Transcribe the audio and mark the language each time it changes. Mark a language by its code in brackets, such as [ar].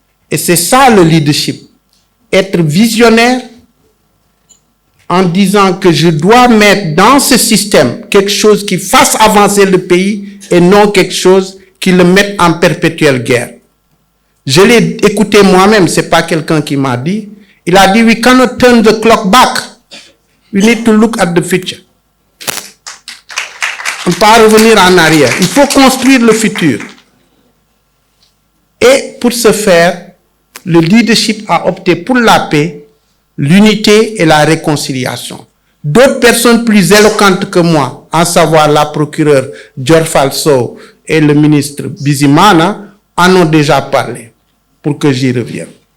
[fr] Et c'est ça le leadership. Être visionnaire en disant que je dois mettre dans ce système quelque chose qui fasse avancer le pays et non quelque chose qui le mette en perpétuelle guerre. Je l'ai écouté moi-même, ce n'est pas quelqu'un qui m'a dit. Il a dit, [en] we cannot turn the clock back. We need to look at the future. [fr] On ne peut pas revenir en arrière. Il faut construire le futur. Et pour ce faire, le leadership a opté pour la paix, l'unité et la réconciliation. D'autres personnes plus éloquentes que moi, à savoir la procureure Dior Falso et le ministre Bizimana, en ont déjà parlé, pour que j'y revienne.